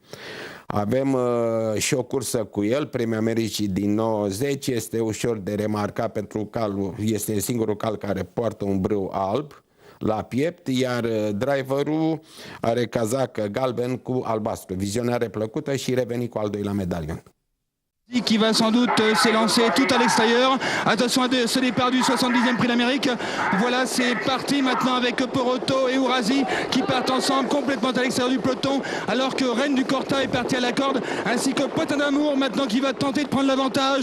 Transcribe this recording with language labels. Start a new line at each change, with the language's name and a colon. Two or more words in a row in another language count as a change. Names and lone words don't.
Romanian: Avem și o cursă cu el, Premiul Americii din 90, este ușor de remarcat pentru calul, este singurul cal care poartă un brâu alb la piept, iar driverul are cazac galben cu albastru. Vizionare plăcută și reveni cu al doilea medalion.
French: Qui va sans doute s'élancer tout à l'extérieur. Attention à ce départ du 70e prix d'Amérique. Voilà, c'est parti maintenant avec Poroto et Horace qui partent ensemble complètement à l'extérieur du peloton, alors que Reine du Corta est parti à la corde, ainsi que Potin d'Amour maintenant qui va tenter de prendre l'avantage.